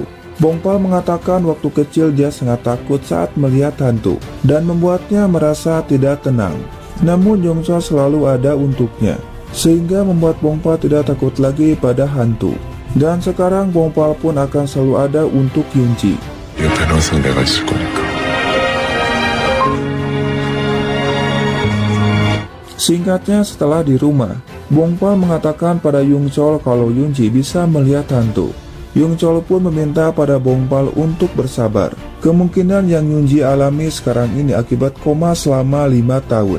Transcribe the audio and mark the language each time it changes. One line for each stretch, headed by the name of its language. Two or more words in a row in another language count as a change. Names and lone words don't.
Indonesian: Bongpal mengatakan waktu kecil dia sangat takut saat melihat hantu dan membuatnya merasa tidak tenang. Namun Yongchol selalu ada untuknya, sehingga membuat Bongpal tidak takut lagi pada hantu. Dan sekarang Bongpal pun akan selalu ada untuk Yoonji.
Korean: 옆에는 항상 내가 있을 거니까.
Indonesian: Singkatnya setelah di rumah, Bongpal mengatakan pada Yongchol kalau Yoonji bisa melihat hantu. Yongchol pun meminta pada Bongpal untuk bersabar. Kemungkinan yang Yoonji alami sekarang ini akibat koma selama 5 tahun.